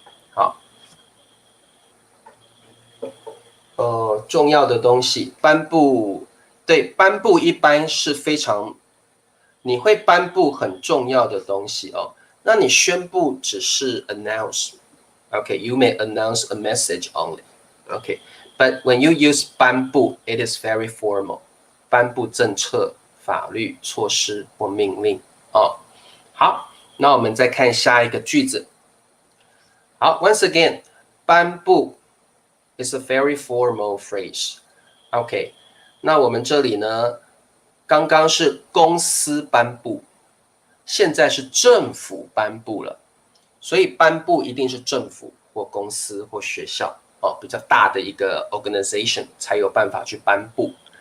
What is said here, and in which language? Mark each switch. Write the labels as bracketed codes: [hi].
[zh] 好，重要的东西，颁布，对，颁布一般是非常，你会颁布很重要的东西那你宣布只是 announce。 [en] Okay, you may announce a message only. Okay, but when you use 颁布 it is very formal. [zh] 颁布政策、法律、措施或命令好，那我们再看下一个句子。 [en] 好 ，once again, 颁布 is a very formal phrase. [zh] OK, 那我们这里呢，刚刚是公司颁布，现在是政府颁布了。所以颁布一定是政府或公司或学校比较大的一个 organization 才有办法去颁布。